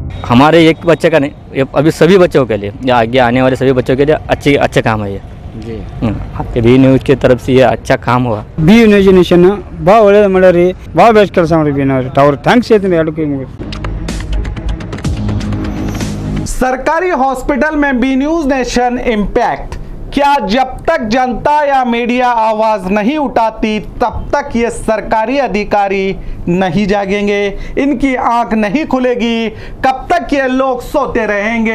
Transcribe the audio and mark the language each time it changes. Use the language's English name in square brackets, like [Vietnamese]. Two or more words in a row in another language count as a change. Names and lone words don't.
[Hindi] हमारे एक बच्चे का नहीं, ये अभी सभी बच्चों के लिए या आगे आने वाले सभी बच्चों के लिए अच्छा काम है ये जी। आपके बी न्यूज़ की तरफ से ये अच्छा काम हुआ। [Kannada] ಬಿ ನ್ಯೂಸ್ ನೇಷನ್ ಭಾಳ ಒಳ್ಳೇದು ಮಾಡ್ಯಾರಿ, ಭಾಳ ಬೆಸ್ಟ್ ಕೆಲಸ ಮಾಡಿ ಬಿ ನಾವು ಅವ್ರು ಥ್ಯಾಂಕ್ಸ್ ಹೇಳ್ತೀನಿ ಎರಡು ಕೈ ಮುಗಿದು। [Hindi] सरकारी हॉस्पिटल में बी न्यूज नेशन इम्पैक्ट, क्या जब तक जनता या मीडिया आवाज नहीं उठाती तब तक ये सरकारी अधिकारी नहीं जागेंगे, इनकी आंख नहीं खुलेगी, कब तक ये लोग सोते रहेंगे?